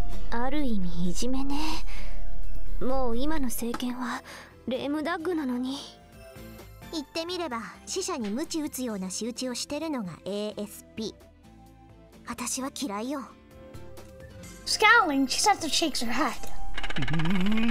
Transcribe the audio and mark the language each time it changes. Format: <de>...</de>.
<ja>ある意味いじめね。もう今の政権はレームダッグなのに。言ってみれば死者に鞭打つような仕打ちをしてるのが ASP。私は嫌いよ。</ja> <en>Scowling, she says that shakes her head.</en>